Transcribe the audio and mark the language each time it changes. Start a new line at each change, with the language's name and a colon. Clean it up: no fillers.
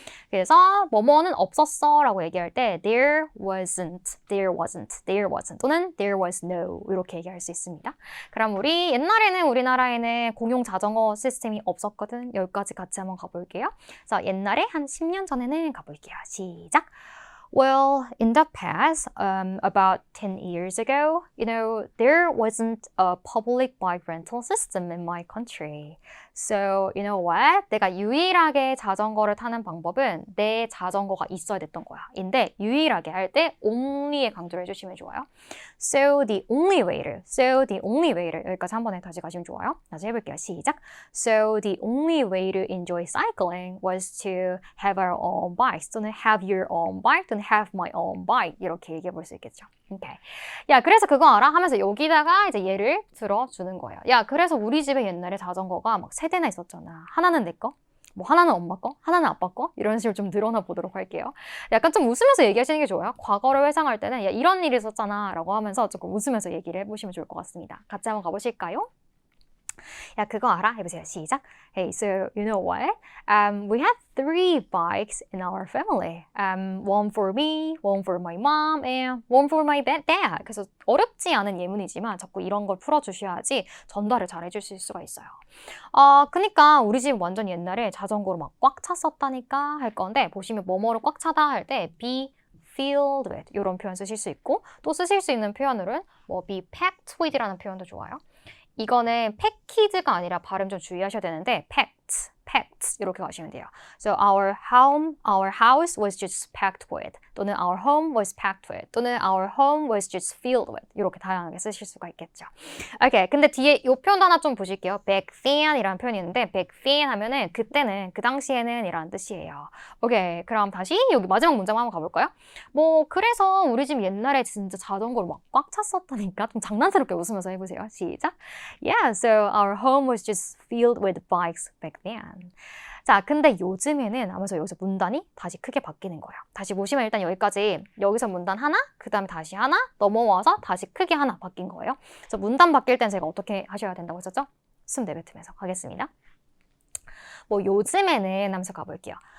Korean: 그래서 뭐뭐는 없었어 라고 얘기할 때
English: there wasn't, there wasn't, there wasn't
Korean: 또는
English: there was no
Korean: 이렇게 얘기할 수 있습니다. 그럼 우리 옛날에는 우리나라에는 공용 자전거 시스템이 없었거든. 여기까지 같이 한번 가볼게요. 그래서 옛날에 한 10년 전에는 가볼게요. 시작!
English: Well, in the past, about 10 years ago, there wasn't a public bike rental system in my country. So, you know what?
Korean: 내가 유일하게 자전거를 타는 방법은 내 자전거가 있어야 됐던 거야. 인데 유일하게 할 때 only에 강조를 해주시면 좋아요.
English: So the only way
Korean: 를 여기까지 한 번에 다시 가시면 좋아요. 다시 해볼게요. 시작.
English: So the only way to enjoy cycling was to have our own bikes 또는 have your own bike 또는 have my own bike
Korean: 이렇게 얘기해 볼 수 있겠죠. 오케이. 야, 그래서 그거 알아? 하면서 여기다가 이제 예를 들어주는 거예요. 야, 그래서 우리 집에 옛날에 자전거가 막 3대나 있었잖아. 하나는 내 거, 뭐 하나는 엄마 거, 하나는 아빠 거 이런 식으로 좀 늘어나 보도록 할게요. 약간 좀 웃으면서 얘기하시는 게 좋아요. 과거를 회상할 때는 야, 이런 일이 있었잖아 라고 하면서 조금 웃으면서 얘기를 해보시면 좋을 것 같습니다. 같이 한번 가보실까요? 야, 그거 알아? 해보세요. 시작.
English: Hey, so you know what? We had 3 bikes in our family. One for me, one for my mom, and one for my dad.
Korean: 그래서 어렵지 않은 예문이지만 자꾸 이런 걸 풀어주셔야지 전달을 잘 해주실 수가 있어요. 그니까 우리 집 완전 옛날에 자전거로 막 꽉 찼었다니까 할 건데 보시면 뭐뭐로 꽉 차다 할 때
English: be filled with
Korean: 이런 표현 쓰실 수 있고 또 쓰실 수 있는 표현으로는 뭐
English: be packed with
Korean: 라는 표현도 좋아요. 이거는 package가 아니라 발음 좀 주의하셔야 되는데 packed 이렇게 가시면 돼요.
English: So our house was just packed with 또는 our home was packed with 또는 our home was just filled with
Korean: 이렇게 다양하게 쓰실 수가 있겠죠. 오케이, 근데 뒤에 이 표현도 하나 좀 보실게요. back then 이라는 표현이 있는데 back then 하면은 그때는, 그 당시에는 이라는 뜻이에요. 오케이, 그럼 다시 여기 마지막 문장 한번 가볼까요? 뭐 그래서 우리 집 옛날에 진짜 자전거를 막 꽉 찼었다니까 좀 장난스럽게 웃으면서 해보세요. 시작.
English: Yeah, so our home was just filled with bikes back then.
Korean: 자, 근데 요즘에는 하면서 여기서 문단이 다시 크게 바뀌는 거예요. 다시 보시면 일단 여기까지 여기서 문단 하나, 그 다음에 다시 하나, 넘어와서 다시 크게 하나 바뀐 거예요. 그래서 문단 바뀔 땐 제가 어떻게 하셔야 된다고 했었죠? 숨 내뱉으면서 가겠습니다. 뭐 요즘에는 하면서 가볼게요.